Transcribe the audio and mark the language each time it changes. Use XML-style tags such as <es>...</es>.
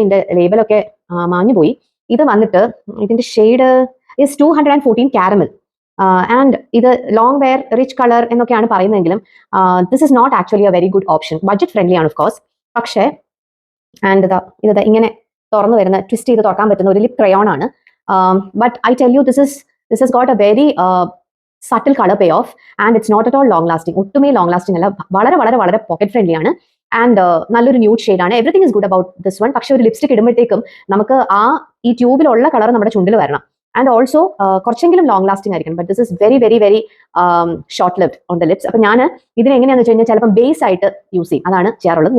<ml>ഇതിന്റെ ലേബലൊക്കെ മാഞ്ഞു പോയി. ഇത് വന്നിട്ട് ഇതിന്റെ ഷെയ്ഡ് ഇസ് 214 കാരമൽ. ആൻഡ് ഇത് ലോങ് വെയർ റിച്ച് കളർ എന്നൊക്കെയാണ് പറയുന്നതെങ്കിലും</ml> <en>This is not actually a very good option.</en> <ml>Budget friendly ആണ് ഓഫ് കോഴ്സ്. പക്ഷേ ആൻഡ് ഇത് ഇങ്ങനെ തുറന്നു വരുന്ന ട്വിസ്റ്റ് ചെയ്ത് തുറക്കാൻ പറ്റുന്ന ഒരു ലിപ് ക്രയോൺ ആണ്. But I tell you this</ml> <en>has got a very subtle color payoff and it's not at all long lasting.</en> <ml>ഒട്ടുമേ long lasting അല്ല. വളരെ വളരെ വളരെ പോക്കറ്റ് ഫ്രണ്ട്ലി ആണ്. ആൻഡ് നല്ലൊരു ന്യൂഡ് ഷെയ്ഡ് ആണ്.</ml> <en>Everything is good about this one.</en> <ml>പക്ഷെ ഒരു lipstick ഇടുമ്പോഴത്തേക്കും നമുക്ക് ഈ ട്യൂബിലുള്ള കളർ നമ്മുടെ ചുണ്ടിൽ വരണം. ആൻഡ് ഓൾസോ കുറച്ചെങ്കിലും ലോങ് ലാസ്റ്റിംഗ് ആയിരിക്കണം.</ml> <en>But this is very very very short lived on the lips.</en> <ml>അപ്പൊ ഞാൻ ഇതിന് എങ്ങനെയാണെന്ന് വെച്ച് കഴിഞ്ഞാൽ ചിലപ്പോൾ ബേസ് ആയിട്ട് യൂസ് ചെയ്യും. അതാണ് ചെയ്യാറുള്ളത്.</ml>